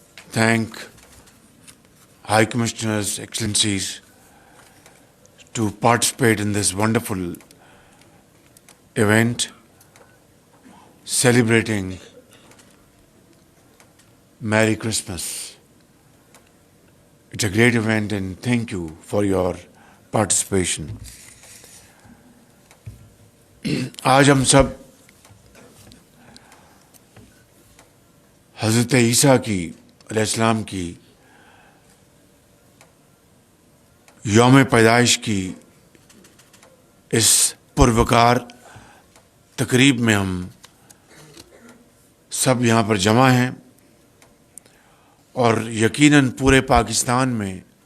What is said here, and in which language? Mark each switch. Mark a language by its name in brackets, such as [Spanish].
[English] thank High Commissioners, Excellencies, to participate in this wonderful event celebrating Merry Christmas. It's a great event and thank you for your participation. [Urdu] آج ہم سب حضرت عیسیٰ کی علیہ السلام کی یوم پیدائش کی اس پروقار تقریب میں ہم سب یہاں پر جمع ہیں، اور یقیناً پورے پاکستان میں